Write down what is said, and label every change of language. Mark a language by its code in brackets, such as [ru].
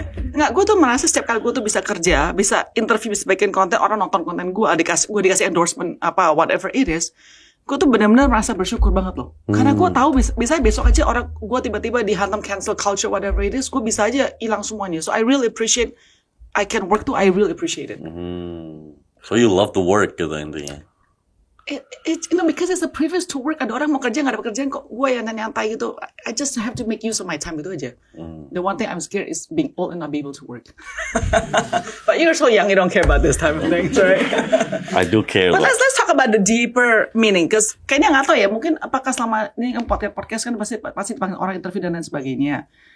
[id] Nggak, gue tuh merasa setiap kali gue tuh bisa kerja, bisa interview, bisa bikin konten, orang nonton konten gue dikasih endorsement apa [en] whatever it is, [id] gue tuh benar-benar merasa bersyukur banget loh. Karena gue tahu bisa besok aja orang gue tiba-tiba dihantam cancel culture [en] whatever it is, [id] gue bisa aja hilang semuanya. [en] So I really appreciate I can work too. I really appreciate it. So you love the work [id] gitu intinya. [en] Because it's a privilege to work. [id] Ada orang mau kerja nggak dapat kerjaan kok gue yang nyantai gitu. [en] I just have to make use of my time [id] gitu aja. [en] The one thing I'm scared is being old and not be able to work. But you're so young, you don't care about this type of things, right? I do care. But let's talk about the deeper meaning. Because [id] kayaknya nggak tahu ya. Mungkin apakah selama ini kan podcast kan pasti dipanggil orang interview dan lain sebagainya.